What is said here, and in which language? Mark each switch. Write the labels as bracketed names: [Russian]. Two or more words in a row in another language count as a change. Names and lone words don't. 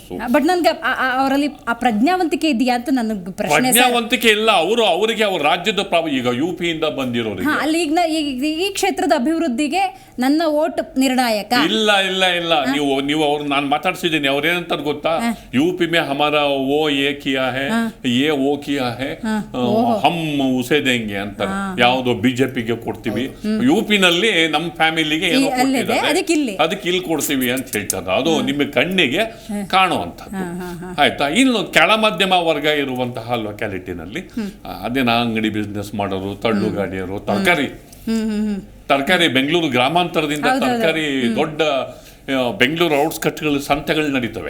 [Kannada] ಬಟ್ ನನ್ಗೆ ಅವರಲ್ಲಿ ಆ ಪ್ರಜ್ಞಾವಂತಿಕೆ ಇದೆಯಾ ಅಂತ ನನಗೆ ಪ್ರಜ್ಞಾವಂತಿಕೆ ಇಲ್ಲ. ಅವರಿಗೆ ಅವ್ರ ರಾಜ್ಯದ ಈಗ UPಯಿಂದ ಬಂದಿರೋರಿಗೆ ಅಲ್ಲಿ ಈ ಕ್ಷೇತ್ರದ ಅಭಿವೃದ್ಧಿಗೆ ನನ್ನ ವೋಟ್ ನಿರ್ಣಾಯಕ ಇಲ್ಲ ಇಲ್ಲ ಇಲ್ಲ. ನೀವು ಅವ್ರು ನಾನು ಮಾತಾಡ್ಸಿದ್ದೀನಿ, ಅವ್ರೇನಂತ ಗೊತ್ತಾ, [Hindi] UP में हमारा वो ये किया है, ये वो किया है, हम [Kannada] ಮುಸೇದೆ ಹೆಂಗೆ ಅಂತ ಯಾವ್ದೋ ಬಿಜೆಪಿಗೆ ಕೊಡ್ತೀವಿ, UP-ನಲ್ಲಿ ನಮ್ಮ ಫ್ಯಾಮಿಲಿಗೆ ಏನೋ ಕೊಟ್ಟಿದ್ದಾರೆ, ಅದಕ್ಕೆ ಇಲ್ಲಿ ಕೊಡ್ತೀವಿ ಅಂತ ಹೇಳ್ತಾರೆ. ಅದು ನಿಮ್ಮ ಕಣ್ಣಿಗೆ ಕಾಣುವಂಥದ್ದು. ಆಯ್ತಾ. ಇನ್ನು ಕೆಳ ಮಧ್ಯಮ ವರ್ಗ ಇರುವಂತಹ ಲೊಕ್ಯಾಲಿಟಿನಲ್ಲಿ ಅದೇನ ಅಂಗಡಿ ಬಿಸ್ನೆಸ್ ಮಾಡೋರು, ತಳ್ಳು ಗಾಡಿಯರು, ತರಕಾರಿ ಬೆಂಗಳೂರು ಗ್ರಾಮಾಂತರದಿಂದ ತರಕಾರಿ ದೊಡ್ಡ ಬೆಂಗಳೂರು ಔಟ್ಸ್ಕಟ್ಗಳು ಸಂತೆಗಳು ನಡೀತವೆ.